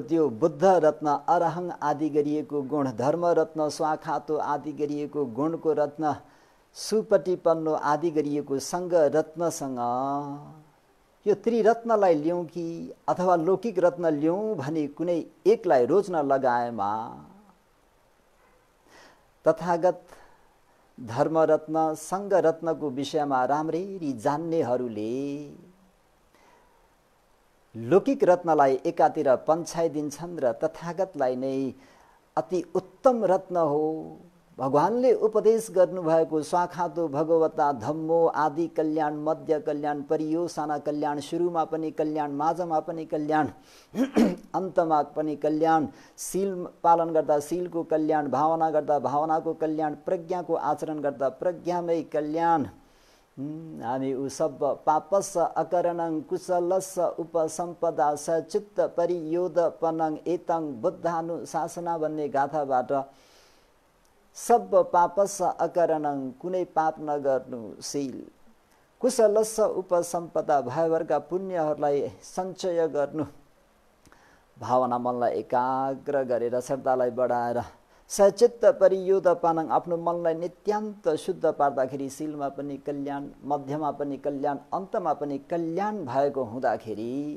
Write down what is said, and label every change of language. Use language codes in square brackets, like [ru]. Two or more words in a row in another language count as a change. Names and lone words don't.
[ne] त्यो बुद्ध रत्न, अरहं आदि गरिएको गुण, धर्म रत्न, स्वाखातो आदि गरिएको गुणको रत्न, सुपटिपन्नो आदि गरिएको सङ्घ रत्नसँग यो त्रिरत्नलाई ल्याउँ कि अथवा लौकिक रत्न ल्याउँ भने कुनै एकलाई रोज्न लगाएमा तथागत धर्मरत्न, सङ्घ रत्नको विषयमा राम्ररी जान्नेहरूले लौकिक रत्नलाई एकातिर पन्छाइदिन्छन् र तथागतलाई नै अति उत्तम रत्न हो, भगवानले उपदेश गर्नुभएको [pi] स्वाखातो भगवता धम्मो [ne] आदि कल्याण, मध्य कल्याण, परियोसना कल्याण, सुरुमा पनि कल्याण, माझमा पनि कल्याण, अन्तमा पनि कल्याण, शील पालन गर्दा शीलको कल्याण, भावना गर्दा भावनाको कल्याण, प्रज्ञाको आचरण गर्दा प्रज्ञामै कल्याण। हामी उ [pi] सब पापस अकरणं कुशलस उपसम्पदा सचित्त परियोदपनं एतं बुद्धानुशासना भन्ने [ne] गाथाबाट [pi] सब पापस अकरणं [ne] कुनै पाप नगर्नु शील, [pi] कुशलस उपसम्पदा [ne] भयभरका पुण्यहरूलाई सञ्चय गर्नु, भावना मनलाई एकाग्र गरेर श्रद्धालाई बढाएर [pi] सचित्त परियोदपनं [ne] आफ्नो मनलाई नित्यान्त शुद्ध पार्दाखेरि शीलमा पनि कल्याण, मध्यमा पनि कल्याण, अन्तमा पनि कल्याण भएको हुँदाखेरि